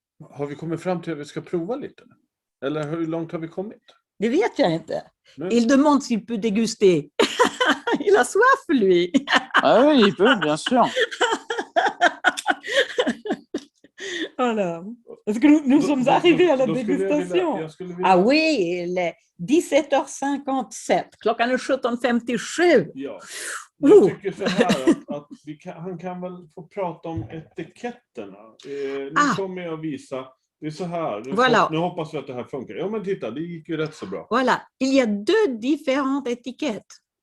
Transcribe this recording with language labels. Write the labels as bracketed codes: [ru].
[sv] Har vi kommit fram till att vi ska prova lite? Eller hur långt har vi kommit? Det vet jag inte. [fr] Il demande s'il peut déguster. Il a soif, lui. Ah oui, il peut, bien sûr. Voilà. Est-ce que nous sommes arrivés à la dégustation? Ah oui, il est 17h57. [sv] Klockan är 17:57. Ja. Jag tycker så här att han kan väl få prata om etiketterna. Nu kommer jag visa. Det är så här. Nu hoppas vi att det här funkar. Ja, men titta, det gick ju rätt så bra. [fr] Voilà, il y a 2 différentes étiquettes.